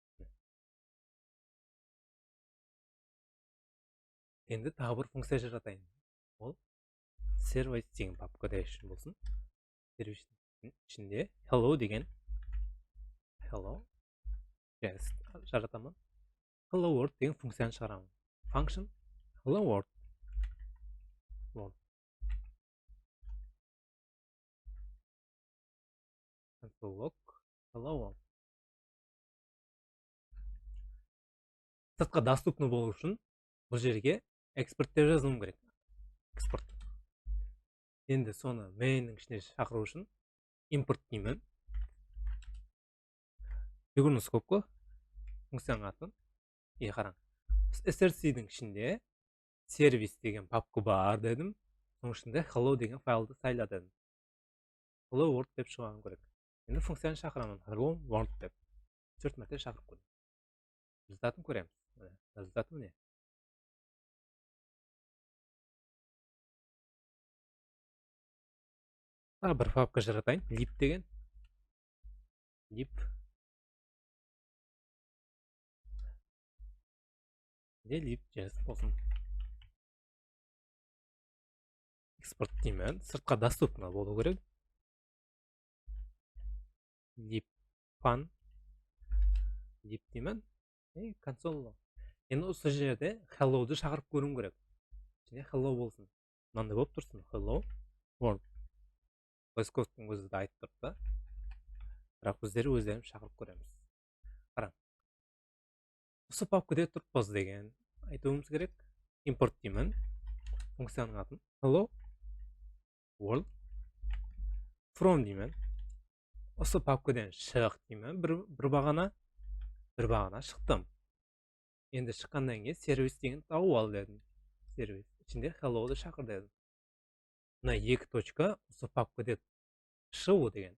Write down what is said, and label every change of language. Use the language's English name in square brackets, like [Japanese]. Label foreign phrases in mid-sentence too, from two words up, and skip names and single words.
[Kazakh] Енді тағы бір функция жаратайын. Ол service деген папкада үшін болсын. Сервистің ішінде hello деген [English] hello JS [Kazakh] жаратамын. [English] Hello world [Kazakh] деген функцияны шығарамын. [English] Function hello world. Console log hello world. [Kazakh] Сыртқа доступны болу үшін бұл жерге экспорт деп жазуым керек. Экспорт. Енді соны main-ның ішіне шақыру үшін импорт деймін. [Russian] Фигурный скобка [Kazakh] функцияның атын. Қараң. src-дің ішінде сервис деген папка бар дедім. Соның ішінде hello деген файлды сайла дедім. [English] Hello world [Kazakh] деп шығару керек. Енді функцияны шақырамын. [English] Hello world [Kazakh] деп. 4 мәрте шақырып көремін. Результатын көреміз. Результаты міне. Бір папка жаратайын. Lib деген. Lib. Lib.js болсын. Экспорт деймін. Сыртқа доступны болу керек. Lib.pan. Lib деймін. Консоль. Енді осы жерде hello-ды шақырып көруім керек. Және hello болсын. Мынандай болып тұрсын. [English] Hello world. [Kazakh] Поисковтың өзі де айтып тұрды. Бірақ өздерін шақырып көреміз. Қараң. Осы папкада тұрпыз деген айтуымыз керек. Импорт деймін. Функцияның атын [English] hello world. [Kazakh] From деймін. Осы папкадан шық деймін. Бір бағана шықтым. Енді шыққаннан кейін сервис деген тауып ал дедім. Сервис ішінде hello-ды шақыр дедім. Мына 2 точка осы папкада шығу деген.